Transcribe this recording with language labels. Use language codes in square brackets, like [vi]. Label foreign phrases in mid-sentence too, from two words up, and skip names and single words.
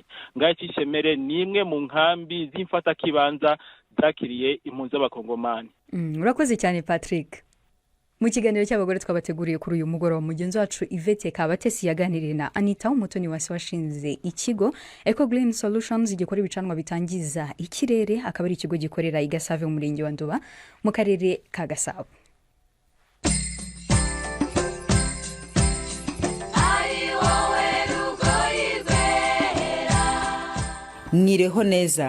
[rn] Ngaho Icishemere ni imwe mu nkambi z'imfata kibanza zakiriye impunzi z'abakongomani. [rw] Urakoze cyane Patrick. Mu kiganiro cy'abagore twabateguriye kuri uyu mugoroba, mugenzi wacu Yvette Kabatesi yaganiriye na Anita Umutoni washinze ikigo Eco Green Solutions gikora ibicanwa bitangiza ikirere, akaba ari ikigo gikorera i Gasave mu murenge wa Nduba mu karere ka Gasabo. Mwireho neza.